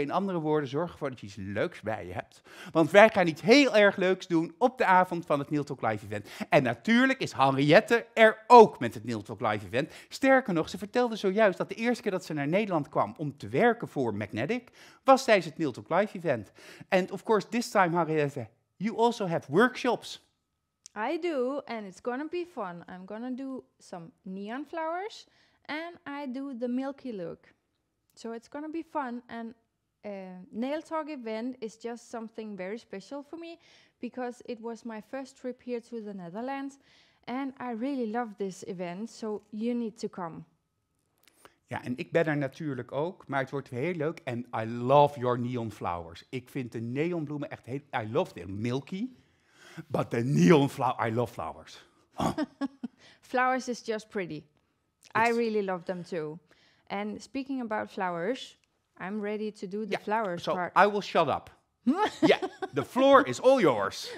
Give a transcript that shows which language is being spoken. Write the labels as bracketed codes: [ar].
[nl] In andere woorden, zorg ervoor dat je iets leuks bij je hebt. Want wij gaan iets heel erg leuks doen op de avond van het Nail Talk Live Event. En natuurlijk is Henriette er ook met het Nail Talk Live Event. Sterker nog, ze vertelde zojuist dat de eerste keer dat ze naar Nederland kwam om te werken voor Magnetic, was tijdens het Nail Talk Live Event. [en] And of course, this time, Henriette, you also have workshops. I do, and it's gonna be fun. I'm gonna do some neon flowers, and I do the milky look. So it's gonna be fun, and Nail Talk event is just something very special for me because it was my first trip here to the Netherlands and I really love this event, so you need to come. [nl] Ja, en ik ben er natuurlijk ook, maar het wordt heel leuk. En [en] I love your neon flowers. [nl] Ik vind de neonbloemen echt heel... [en] I love them milky, but the neon flower... I love flowers. Oh. Flowers is just pretty. I really love them too. And speaking about flowers, I'm ready to do the flowers part. I will shut up. Yeah, the floor is all yours.